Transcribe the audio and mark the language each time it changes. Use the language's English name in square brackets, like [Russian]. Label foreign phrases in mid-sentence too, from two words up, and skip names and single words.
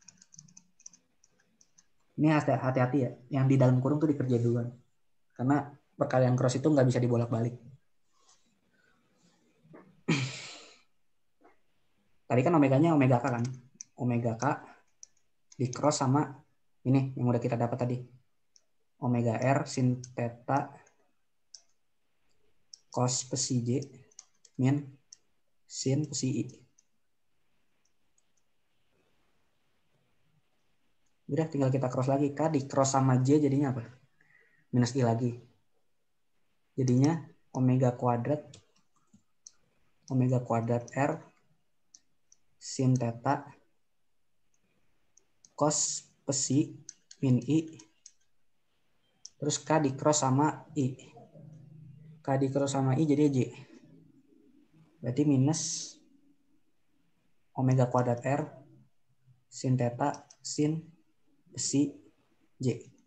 [Indonesian] Ini hati-hati ya. Yang di dalam kurung tuh dikerjain duluan. Karena perkalian cross itu nggak bisa dibolak-balik. Tadi kan omeganya omega K kan. Omega K di cross sama ini yang udah kita dapat tadi. Omega R sin theta cos psi J min sin psi I. Udah tinggal kita cross lagi. K di cross sama J jadinya apa? Minus I lagi. Jadinya omega kuadrat R sin theta cos psi min I Terus K di cross sama I. K di cross sama I jadi J. Berarti minus omega kuadrat R sin theta sin besi J.